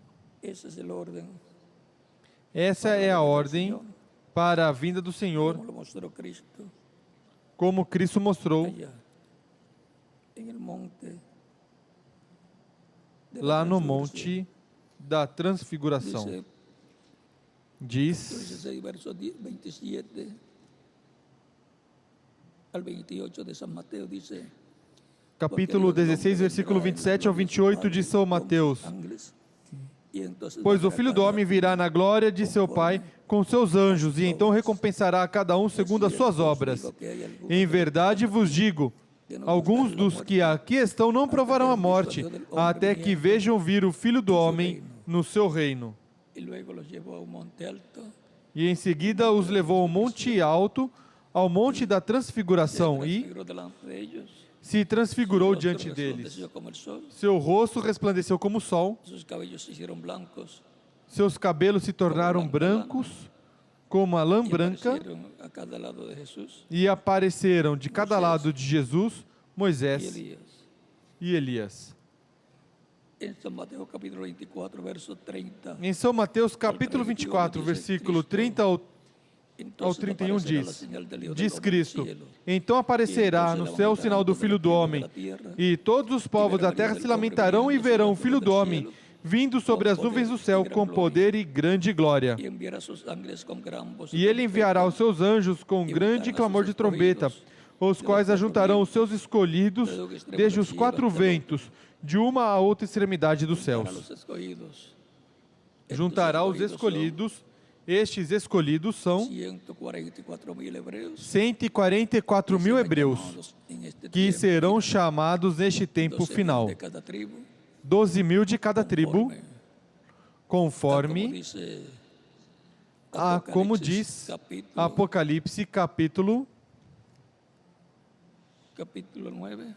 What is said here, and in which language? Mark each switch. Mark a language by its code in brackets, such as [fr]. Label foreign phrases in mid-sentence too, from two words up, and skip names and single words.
[pt] Essa é a ordem para a vinda do Senhor, como Cristo mostrou lá no Monte da Transfiguração. Diz, [es] 16, verso 27 al 28 de San Mateo, dice, [pt] capítulo 16, versículo 27 ao 28 de São Mateus. Pois o Filho do Homem virá na glória de seu Pai com seus anjos, e então recompensará a cada um segundo as suas obras. Em verdade vos digo, alguns dos que aqui estão não provarão a morte, até que vejam vir o Filho do Homem no seu reino. E em seguida os levou ao monte alto, ao monte da Transfiguração, e se transfigurou [es] Su [pt] diante [es] rostro [pt] deles. [es] resplandeció como el sol, [pt] Seu rosto resplandeceu como o sol, [es] sus cabellos se hicieron blancos [pt] seus cabelos se tornaram brancos como a lã [es] y [pt] branca, [es] aparecieron a cada lado de Jesús [pt] e apareceram de cada lado de Jesus [es] y Moisés Elías. [pt] e Elias. [es] En San Mateo capítulo 24, verso 30. [pt] Em São Mateus capítulo 24, versículo 30 ao [es] Entonces [pt] 31 [es] aparecerá la [pt] diz, [es] señal del Hijo del [pt] diz [es] Hombre en el [pt] Cristo, [es] cielo. [pt] então aparecerá no céu o sinal do Filho do Homem, e todos os povos da terra se lamentarão e verão o Filho do Homem vindo sobre as nuvens do céu com poder e grande glória. [es] Y enviará sus ángeles con gran voz [pt] E ele enviará os seus anjos com grande clamor de trombeta, os quais ajuntarão os seus escolhidos desde os quatro ventos, de uma a outra extremidade dos [es] para [pt] céus. [es] los escogidos. [pt] Juntará os escolhidos, estes escolhidos são [es] 144.000 hebreos [pt] 144 mil hebreus, [es] llamados en este [pt] que [es] tiempo, [pt] serão chamados neste tempo [es] 12.000 [pt] final. [es] de cada tribu, [pt] 12 mil de cada tribo, [es] conforme, [pt] conforme [es] dice [pt] como [es] Apocalipsis, [pt] diz [es] capítulo, [pt] Apocalipse capítulo capítulo 9,